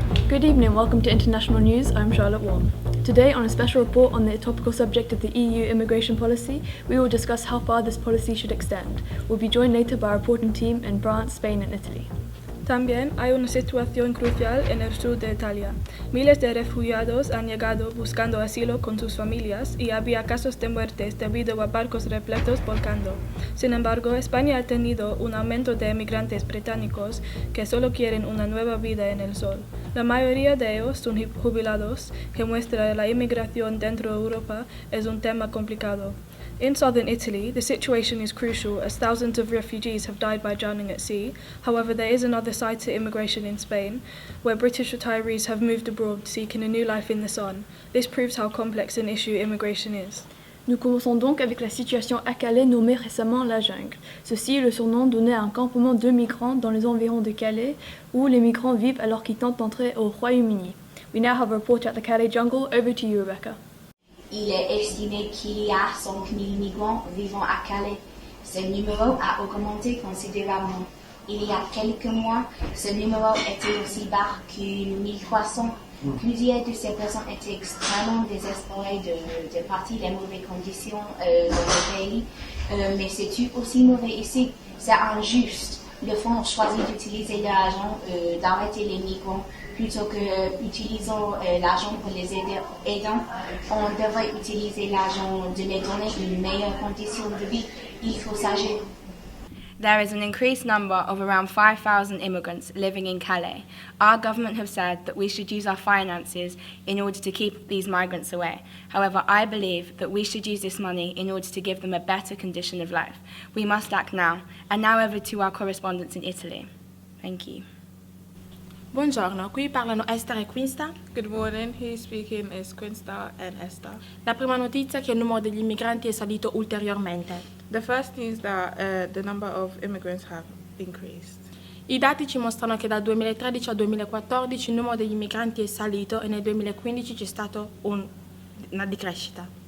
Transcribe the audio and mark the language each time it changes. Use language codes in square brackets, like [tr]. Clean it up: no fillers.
[en] Good evening and welcome to International News. I'm Charlotte Warm. Today, on a special report on the topical subject of the EU immigration policy, we will discuss how far this policy should extend. We'll be joined later by our reporting team in France, Spain and Italy. [es] También hay una situación crucial en el sur de Italia. Miles de refugiados han llegado buscando asilo con sus familias y había casos de muertes debido a barcos repletos volcando. Sin embargo, España ha tenido un aumento de emigrantes británicos que solo quieren una nueva vida en el sol. La mayoría de ellos son jubilados, que muestra la inmigración dentro de Europa es un tema complicado. [en] In southern Italy, the situation is crucial as thousands of refugees have died by drowning at sea. However, there is another side to immigration in Spain, where British retirees have moved abroad seeking a new life in the sun. This proves how complex an issue immigration is. [fr] Nous commençons donc avec la situation à Calais nommée récemment la jungle. Ceci est le surnom donné à un campement de migrants dans les environs de Calais où les migrants vivent alors qu'ils tentent d'entrer au Royaume-Uni. [en] We now have a reporter at the Calais jungle. Over to you, Rebecca. [fr] Il est estimé qu'il y a 5 000 migrants vivant à Calais. Ce numéro a augmenté considérablement. Il y a quelques mois, ce numéro était aussi bas que 1300. Plusieurs de ces personnes étaient extrêmement désespérées de partir des mauvaises conditions dans le pays. Mais c'est tout aussi mauvais ici. C'est injuste. Le fonds choisit d'utiliser l'argent d'arrêter les migrants plutôt que utilisant l'argent pour les aidants. On devrait utiliser l'argent de les donner une meilleure condition de vie. Il faut s'agir. [en] There is an increased number of around 5,000 immigrants living in Calais. Our government have said that we should use our finances in order to keep these migrants away. However, I believe that we should use this money in order to give them a better condition of life. We must act now. And now over to our correspondents in Italy. Thank you. [it] Buongiorno, qui parlano Esther e Quinsta. [en] Good morning, here speaking is Quinsta and Esther. [it] La prima notizia è che il numero degli immigranti è salito ulteriormente. [en] The first news that the number of immigrants have increased. [it] I dati ci mostrano che dal 2013 al 2014 il numero degli immigranti è salito e nel 2015 c'è stata una decrescita.